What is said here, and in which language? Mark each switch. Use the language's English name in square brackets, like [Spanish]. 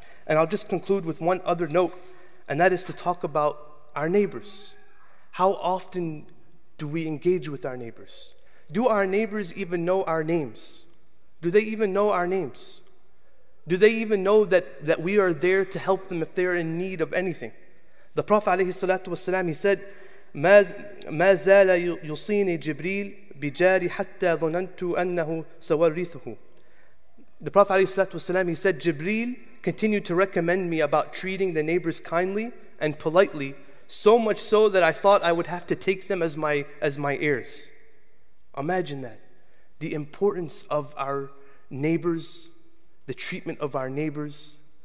[English] And I'll just conclude with one other note, and that is to talk about our neighbors. How often do we engage with our neighbors? Do our neighbors even know our names? Do they even know our names? Do they even know that we are there to help them if they are in need of anything? The Prophet ﷺ, he said, [Arabic] ما زال يوصيني جبريل بجاري حتى ظننت أنه سورثه. [English] The Prophet ﷺ, he said, Jibreel continued to recommend me about treating the neighbors kindly and politely, so much so that I thought I would have to take them as my heirs. Imagine that. The importance of our neighbors, the treatment of our neighbors.